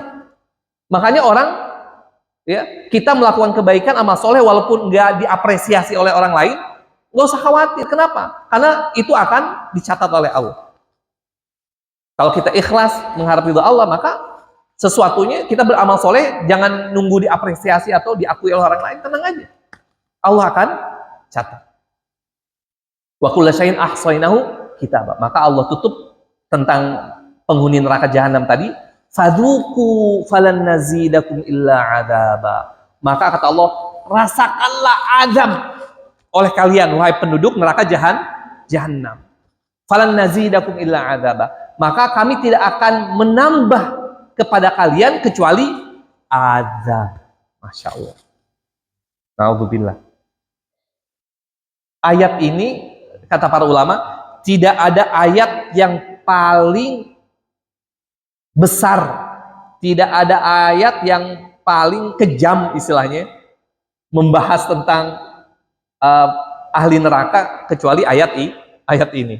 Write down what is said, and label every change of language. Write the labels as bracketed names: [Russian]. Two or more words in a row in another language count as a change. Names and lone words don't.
[Indonesian] Makanya orang, ya, kita melakukan kebaikan amal soleh walaupun enggak diapresiasi oleh orang lain, nggak usah khawatir. Kenapa? Karena itu akan dicatat oleh Allah. Kalau kita ikhlas mengharap ridha Allah, maka sesuatunya kita beramal soleh jangan nunggu diapresiasi atau diakui oleh orang lain. Tenang aja, Allah akan catat. [Arabic] وكل شيء أحصيناه كتابا. [Indonesian] Maka Allah tutup tentang penghuni neraka jahanam tadi, [Arabic] فذوقوا فلن نزيدكم إلا عذابا. [Indonesian] Maka kata Allah, rasakanlah azab oleh kalian wahai penduduk neraka jahanam. [Arabic] فلن نزيدكم إلا عذابا. [Indonesian] Maka kami tidak akan menambah kepada kalian kecuali azab. [Arabic] ما شاء الله. نعوذ بالله. [Indonesian] Ayat ini kata para ulama tidak ada ayat yang paling besar, tidak ada ayat yang paling kejam istilahnya membahas tentang ahli neraka kecuali ayat ini.